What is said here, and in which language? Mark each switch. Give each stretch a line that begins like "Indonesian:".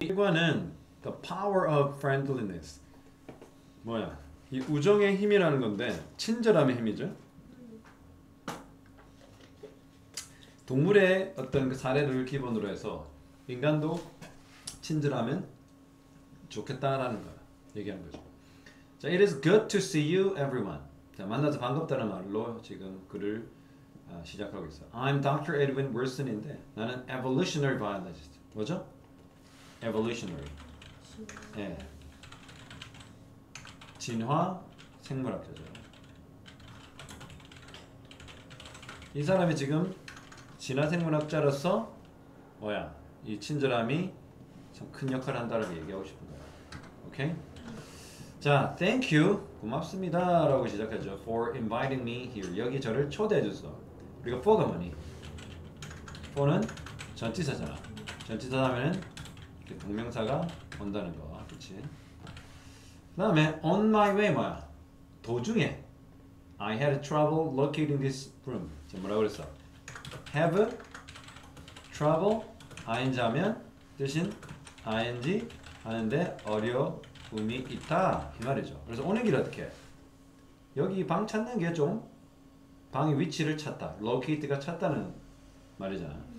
Korean: 1번은
English: the power of friendliness.
Korean: 뭐야? 이 우정의 힘이라는 건데 친절함의 힘이죠. 동물의 어떤 그 사례를 기본으로 해서 인간도 친절하면 좋겠다라는 거 얘기하는 거죠.
English: 자, it is good to see you, everyone.
Korean: 자, 만나서 반갑다는 말로 지금 글을 시작하고 있어.
English: I'm Dr.
Korean: Edwin Wilson인데 나는 evolutionary biologist. 뭐죠? evolutionary. 예. 진화 생물학자죠. 이 사람이 지금 진화 생물학자로서 뭐야? 이 친절함이 참 큰 역할을 한다라고 얘기하고 싶은 거야. 오케이? 자,
English: thank you,
Korean: 고맙습니다 라고 시작하죠.
English: for inviting me here.
Korean: 여기 저를 초대해 줬어. 우리가 for가 뭐니? for는 전치사잖아. 전치사 하면은 동명사가 온다는 거, 그렇지? 그 다음에
English: on my way
Korean: 뭐야? 도중에
English: I had trouble locating this room.
Korean: 자, 뭐라고 그랬어? have trouble ing 하면 뜻인 ing 하는데 어려움이 있다 이 말이죠. 그래서 오는 길 어떻게? 여기 방 찾는 게 좀 방의 위치를 찾다. locate가 찾다는 말이잖아.